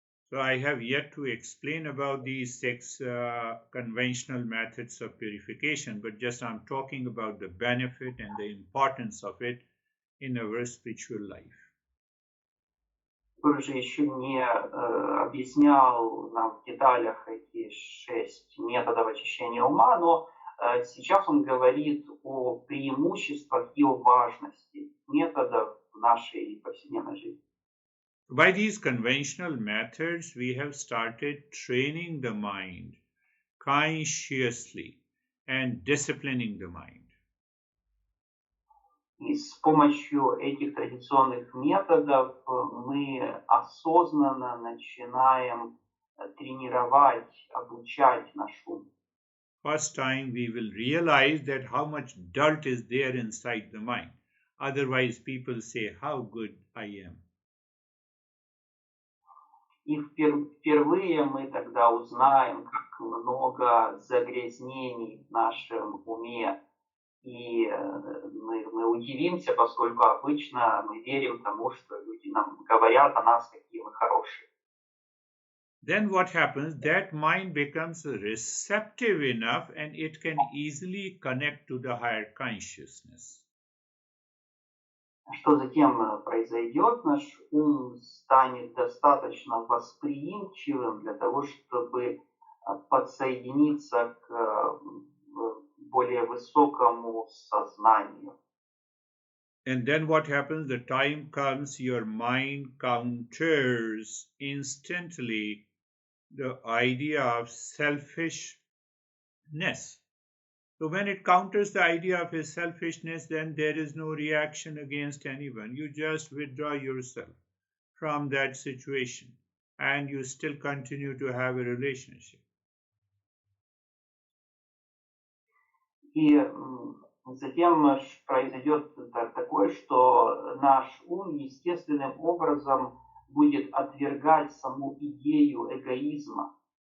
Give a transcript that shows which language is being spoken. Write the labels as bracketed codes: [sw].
[en] So I have yet to explain about these 6 conventional methods of purification, but just I'm talking about the benefit and the importance of it in our spiritual life. [ru] Гуру же еще не объяснял нам в деталях эти 6 методов очищения ума, но сейчас он говорит о преимуществах и о важности методов в нашей повседневной жизни. [en] By these conventional methods, we have started training the mind consciously and disciplining the mind. [ru] И с помощью этих традиционных методов мы осознанно начинаем тренировать, обучать наш ум. [en] First time we will realize that how much dirt is there inside the mind. Otherwise, people say, how good I am. [ru] И впервые мы тогда узнаем, как много загрязнений в нашем уме. И мы удивимся, поскольку обычно мы верим тому, что люди нам говорят о нас, какие мы хорошие. [en] Then what happens? That mind becomes receptive enough and it can easily connect to the higher consciousness. [ru] Что затем произойдет? Наш ум станет достаточно восприимчивым для того, чтобы подсоединиться к более высокому сознанию. [en] And then what happens? The time comes, your mind counters instantly the idea of selfishness. So when it counters the idea of his selfishness, then there is no reaction against anyone. You just withdraw yourself from that situation and you still continue to have a relationship. [ru] И затем произойдет такое, что наш ум естественным образом будет отвергать саму идею эгоизма.